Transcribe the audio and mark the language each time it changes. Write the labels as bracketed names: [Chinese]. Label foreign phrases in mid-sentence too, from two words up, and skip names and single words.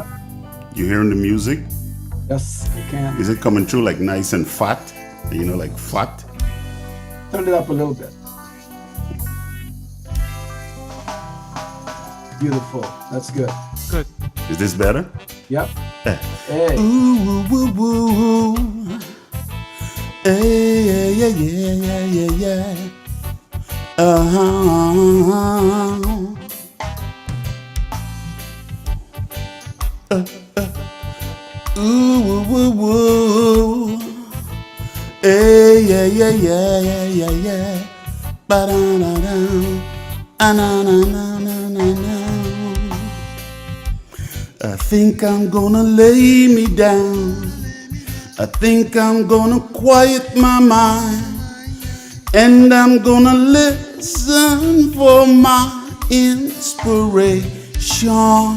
[English] You hearing the music? Yes, I can. Is it coming through like nice and fat? You know, like fat? Turn it up a little bit. Beautiful. That's good. Good. Is this better? Yep. Hey. Ooh, woo, woo, woo. Hey, yeah. Ooh, woo, woo, woo. Hey, yeah. Ba-da-da-da. Ah-na-na-na-na-na-na. I think I'm gonna lay me down. I think I'm gonna quiet my mind. And I'm gonna listen for my inspiration.